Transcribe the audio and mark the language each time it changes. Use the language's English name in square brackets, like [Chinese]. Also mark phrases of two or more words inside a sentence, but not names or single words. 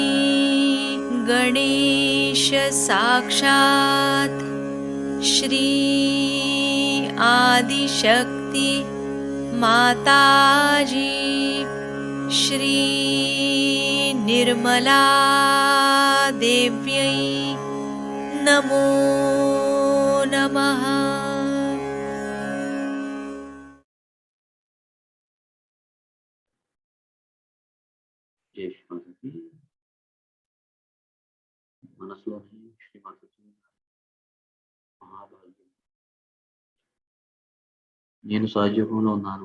[Sanskrit] गणेश साक्षात् श्री आदिशक्ति माताजी श्री निर्मला देव्यै नमो नमः। [Telugu] జై శ్రీమాతకి. మనసులోని శ్రీమాతకి మహాభాగ్యం. నేను సహజీవంలో ఉన్నాను.